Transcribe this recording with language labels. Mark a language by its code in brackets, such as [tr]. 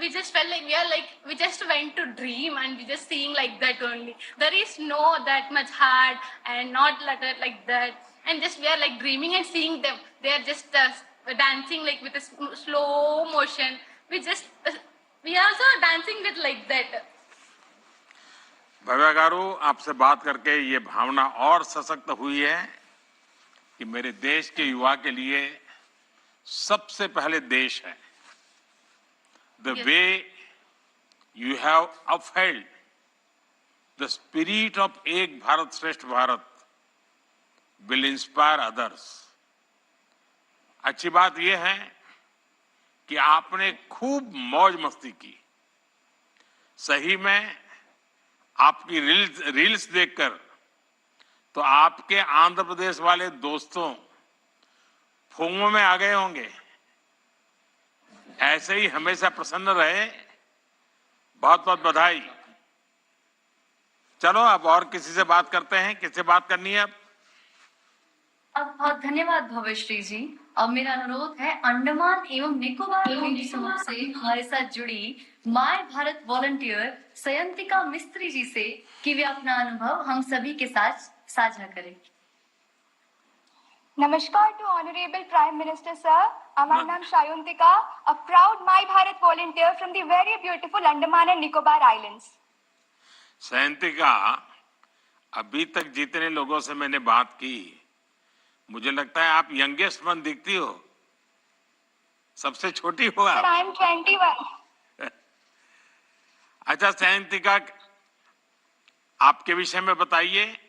[en] We just felt like we just went to dream and we just seeing like that only. There is no that much hard and not like that, and just we are like dreaming and seeing them. They are just dancing like with a slow motion. We are also dancing with like that. [hi] Bhavya गारू, आपसे बात करके ये भावना और सशक्त हुई है कि मेरे देश के युवा के लिए सबसे पहले देश है. [en] The way you have upheld the spirit of Ek Bharat Shreshtha Bharat will inspire others. [hi] अच्छी बात यह है कि आपने खूब मौज मस्ती की. सही में आपकी रील्स देखकर तो आपके आंध्र प्रदेश वाले दोस्तों फूंगों में आ गए होंगे. ऐसे ही हमेशा प्रसन्न रहे. बहुत बहुत बधाई. चलो अब और किसी से बात करते हैं. किससे बात करनी है अब? बहुत धन्यवाद भव्यश्री जी. अब मेरा अनुरोध है अंडमान एवं निकोबार द्वीप समूह से हमारे साथ जुड़ी माय भारत वॉलंटियर सयंतिका मिस्त्री जी से कि वे अपना अनुभव हम सभी के साथ साझा करें. [en] नमस्कार to Honorable Prime Minister sir. My name is Sayantika, a proud My Bharat volunteer from the very beautiful Andaman and Nicobar Islands. [hi] Sayantika, अभी तक जितने लोगों से मैंने बात की, मुझे लगता है आप [en] youngest one [hi] दिखती हो. सबसे छोटी हो आप. [en] Sir, I am 21. [hi] अच्छा सयंतिका, आपके विषय में बताइए.